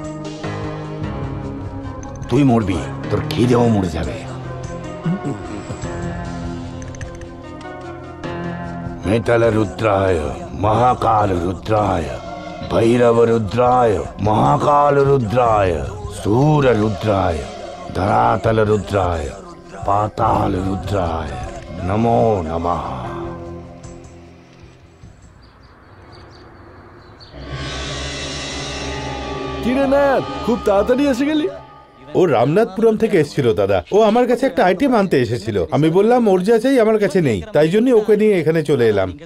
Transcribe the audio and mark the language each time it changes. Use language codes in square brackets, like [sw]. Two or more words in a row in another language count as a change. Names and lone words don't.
[bn] তুই মরবি, তোর খিদেও মরে যাবে। [sa] মেটাল রুদ্রায় মহাকাল রুদ্রায় ভৈরব রুদ্রায় মহাকাল রুদ্রায় सूर रुद्राय धरातल रुद्राय पाताल रुद्राय नमो नमः। [bn] কিরে না, খুব তাড়াতাড়ি এসে গেলি? ও রামনাথপুরম থেকে এসেছিল দাদা। ও আমার কাছে একটা আইটেম আনতে এসেছিল। আমি বললাম ওর যা চাই আমার কাছে নেই, তাই জন্য ওকে নিয়ে এখানে চলে এলাম।